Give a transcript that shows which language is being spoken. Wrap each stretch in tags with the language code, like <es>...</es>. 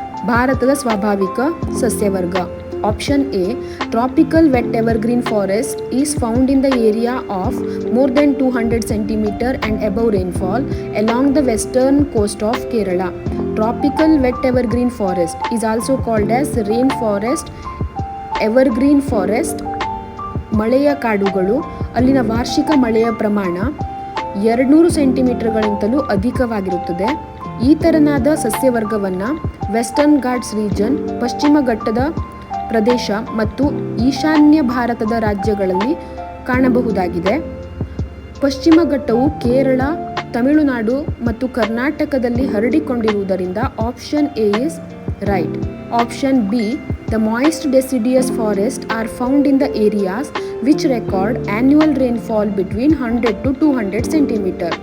<kn>ಭಾರತದ ಸ್ವಾಭಾವಿಕ ಸಸ್ಯವರ್ಗ.</kn> <en>Option A, tropical wet evergreen forest is found in the area of more than 200 cm and above rainfall along the western coast of Kerala. Tropical wet evergreen forest is also called as rainforest, evergreen forest.</en> <kn>ಮಳೆಯ ಕಾಡುಗಳು, ಅಲ್ಲಿನ ವಾರ್ಷಿಕ ಮಳೆಯ ಪ್ರಮಾಣ 200 ಸೆಂಟಿಮೀಟರ್ಗಳಿಂತಲೂ ಅಧಿಕವಾಗಿರುತ್ತದೆ. ಈ ತೆರನಾದ ಸಸ್ಯವರ್ಗವನ್ನು western Ghats region, ಪಶ್ಚಿಮ ಘಟ್ಟದ ಪ್ರದೇಶ ಮತ್ತು ಈಶಾನ್ಯ ಭಾರತದ ರಾಜ್ಯಗಳಲ್ಲಿ ಕಾಣಬಹುದಾಗಿದೆ. ಪಶ್ಚಿಮ ಘಟ್ಟವು ಕೇರಳ, ತಮಿಳುನಾಡು ಮತ್ತು ಕರ್ನಾಟಕದಲ್ಲಿ ಹರಡಿಕೊಂಡಿರುವುದರಿಂದ</kn> <en>Option A is right. Option B, the moist deciduous forests are found in the areas which record annual rainfall between 100 to 200 cm.</en>